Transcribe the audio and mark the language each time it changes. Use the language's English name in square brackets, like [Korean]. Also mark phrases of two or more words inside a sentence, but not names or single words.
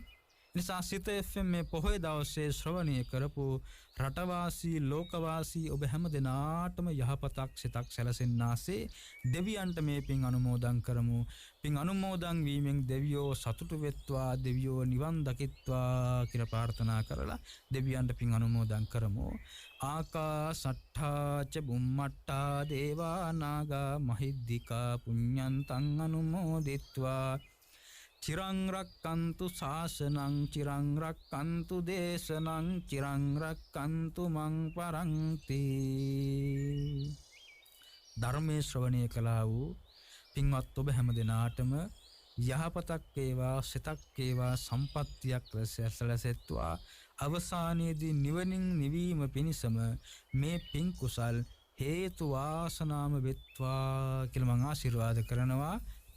[Sinhala] නිසා සිත FM මේ පොහොය දවසේ ශ්‍රවණය කරපු රටවාසී ලෝකවාසී ඔබ හැම දෙනාටම යහපතක් සිතක් සැලසෙන්නාසේ දෙවියන්ට මේ පින් අනුමෝදන් කරමු. පින් අනුමෝදන් වීමෙන් දෙවියෝ සතුටු වෙත්වා, දෙවියෝ නිවන් දකිත්වා කියලා ප්‍රාර්ථනා කරලා දෙවියන්ට පින් අනුමෝදන් කරමු. [Pali] ආකාසට්ඨා ච බුම්මට්ඨා දේවා නාග මහිද්దికා පුඤ්ඤන්තං අනුමෝදිත්වා චිරං රක්칸තු ශාසනං චිරං රක්칸තු දේශනං චිරං රක්칸තු මං පරන්ති. [Sinhala] ධර්මයේ ශ්‍රවණය කළා වූ පින්වත් ඔබ හැම දිනාටම යහපතක් වේවා, සිතක් වේවා, සම්පත්තියක් ලැබෙත්වා. අවසානයේදී නිවනින් නිවීම පිණිසම මේ පින් කුසල් හේතු වාසනාම වෙත්වා කියලා මම ආශිර්වාද කරනවා.